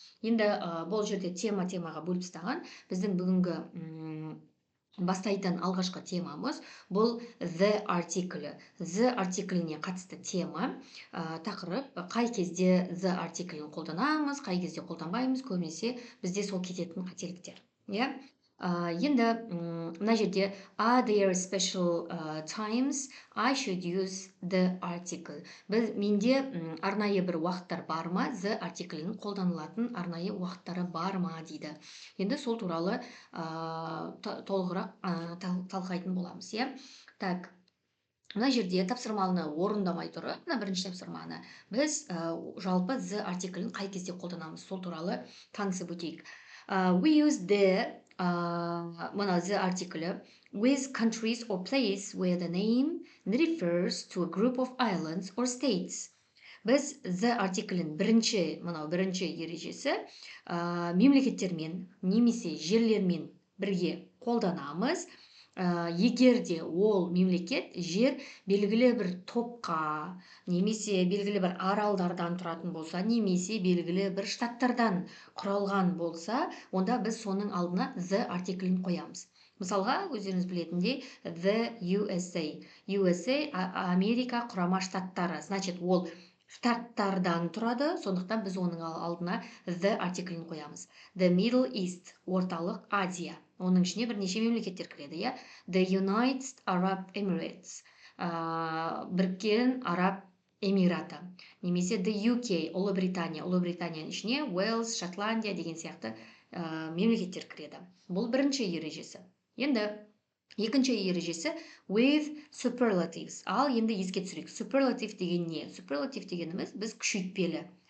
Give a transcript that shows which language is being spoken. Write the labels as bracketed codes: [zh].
[kk] Енді бұл жерде темаға бөліп тастаған. Біздің бүгінгі бастайтын алғашқы темамыз бұл the артиклі. The артикліне қатысты тема, тақырып, қай кезде the артиклін қолданамыз, қай кезде қолданбаймыз, көбінесе бізде сол кететін қателіктер. Иә? Енді мына жерде [en] are there special times I should use the article. [kk] Менде арнайы бір уақыттар бар ма, the артиклінің қолданылатын арнайы уақыттары бар ма дейді. Енді сол туралы толығырақ талқылайтын боламыз, иә. Так, мына жерде тапсырманы орындамай тұрып, мына бірінші тапсырманы біз жалпы the артиклін қай кезде қолданамыз, сол туралы танысып өтейік. [en] We use the [kk] мына [en] the артиклі with countries or place where the name refers to a group of islands or states. [kk] Біз the артиклін бірінші ережесі мемлекеттермен немесе жерлермен бірге қолданамыз. Егер де ол мемлекет, жер белгілі бір топқа, немесе белгілі бір аралдардан тұратын болса, немесе белгілі бір штаттардан құралған болса, онда біз соның алдына the артиклін қоямыз. Мысалға, өздеріңіз білетіндей, the USA. USA Америка құрама штаттары. Значит, ол штаттардан тұрады, сондықтан біз оның алдына the артиклін қоямыз. The Middle East, орталық Азия. Оның ішіне бірнеше мемлекеттер кіреді, иә. The United Arab Emirates, біріккен Араб Эмираты. Немесе The UK, Ұлыбритания. Ұлыбританияның ішіне Уэльс, Шотландия деген сияқты мемлекеттер кіреді. Бұл бірінші ережесі. Енді екінші ережесі [en] with superlatives. [kk] Ал енді еске түсірейік. Superlative деген не? Superlative дегеніміз біз күшейтпелі.